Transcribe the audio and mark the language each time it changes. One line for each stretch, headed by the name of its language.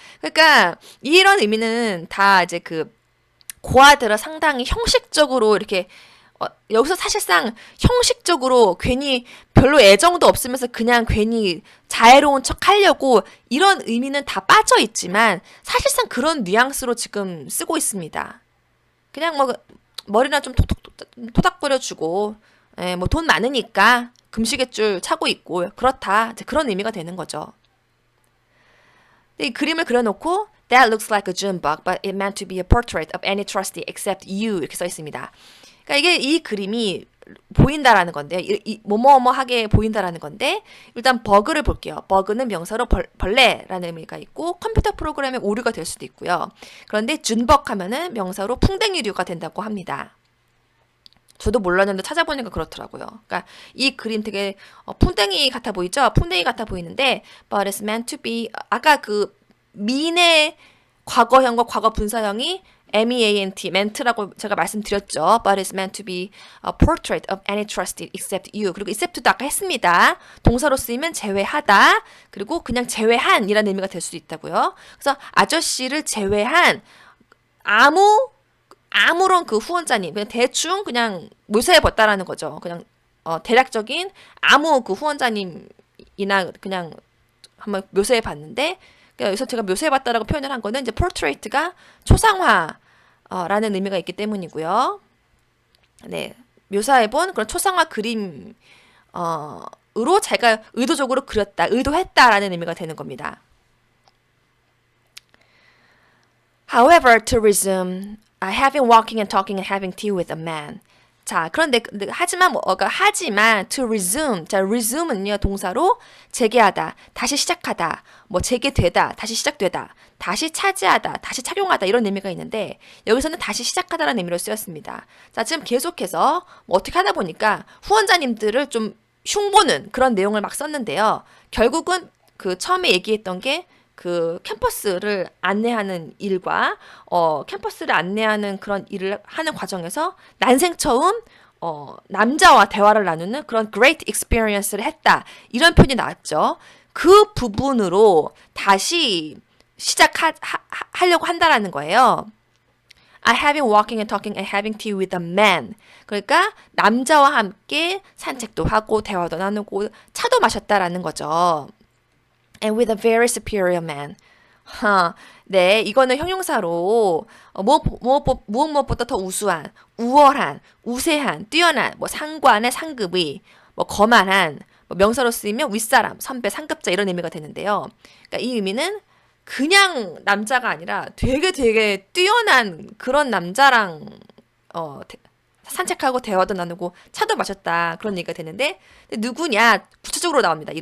Korean: 그러니까 이런 의미는 다 이제 그 고아들은 상당히 형식적으로 이렇게 여기서 사실상 형식적으로 괜히 별로 애정도 없으면서 그냥 괜히 자애로운 척 하려고 이런 의미는 다 빠져 있지만 사실상 그런 뉘앙스로 지금 쓰고 있습니다. 그냥 뭐 머리나 좀 토닥거려주고 뭐 돈 많으니까 금시계줄 차고 있고 그렇다 이제 그런 의미가 되는 거죠. 이 그림을 그려놓고
English: That looks like a Junebug, but it meant to be a portrait of any trustee except you
Korean: 이렇게 써 있습니다. 그러니까 이게 이 그림이 보인다라는 건데, 뭐뭐뭐하게 보인다라는 건데, 일단 버그를 볼게요. 버그는 명사로 벌레라는 의미가 있고, 컴퓨터 프로그램의 오류가 될 수도 있고요. 그런데 준벅 하면은 명사로 풍뎅이류가 된다고 합니다. 저도 몰랐는데 찾아보니까 그렇더라고요. 그러니까 이 그림 되게 풍뎅이 같아 보이죠? 풍뎅이 같아 보이는데,
English: but it's meant to be,
Korean: 아까 그 미의 과거형과 과거 분사형이 meant, meant라고 제가 말씀드렸죠.
English: But it's meant to be a portrait of any trusted except you.
Korean: 그리고 except도 아까 했습니다. 동사로 쓰이면 제외하다. 그리고 그냥 제외한이라는 의미가 될 수도 있다고요. 그래서 아저씨를 제외한 아무런 그 후원자님 그냥 대충 그냥 묘사해봤다라는 거죠. 그냥 대략적인 아무 그 후원자님이나 그냥 한번 묘사해봤는데 여기서 제가 묘사해봤다라고 표현을 한 거는 이제 portrait가 초상화라는 의미가 있기 때문이고요. 네, 묘사해본 그런 초상화 그림 으로 제가 의도적으로 그렸다, 의도했다라는 의미가 되는 겁니다.
English: However, to resume, I have been walking and talking and having tea with a man.
Korean: 자, 그런데 하지만 하지만
English: to resume.
Korean: 자, resume은요 동사로 재개하다, 다시 시작하다, 뭐 재개되다, 다시 시작되다, 다시 차지하다, 다시 착용하다 이런 의미가 있는데 여기서는 다시 시작하다라는 의미로 쓰였습니다. 자, 지금 계속해서 뭐 어떻게 하다 보니까 후원자님들을 좀 흉보는 그런 내용을 막 썼는데요. 결국은 그 처음에 얘기했던 게 그 캠퍼스를 안내하는 일과 캠퍼스를 안내하는 그런 일을 하는 과정에서 난생 처음 남자와 대화를 나누는 그런
English: great experience
Korean: 를 했다. 이런 표현이 나왔죠. 그 부분으로 다시 시작하려고 한다라는 거예요.
English: I have been walking and talking and having tea with a man.
Korean: 그러니까 남자와 함께 산책도 하고 대화도 나누고 차도 마셨다라는 거죠.
English: And with a very superior man.
Korean: 네, 이거는 형용사로 무엇보다 더 우수한, 우월한, 우세한, 뛰어난, 뭐 상관의 상급의, 뭐 거만한, 뭐 명사로 쓰이면 윗사람, 선배, 상급자 이런 의미가 되는데요. 그러니까 이 의미는 그냥 남자가 아니라 되게 뛰어난 그런 남자랑 산책하고 대화도 나누고 차도 마셨다 그런 얘기가 되는데 누구냐 구체적으로 나옵니다.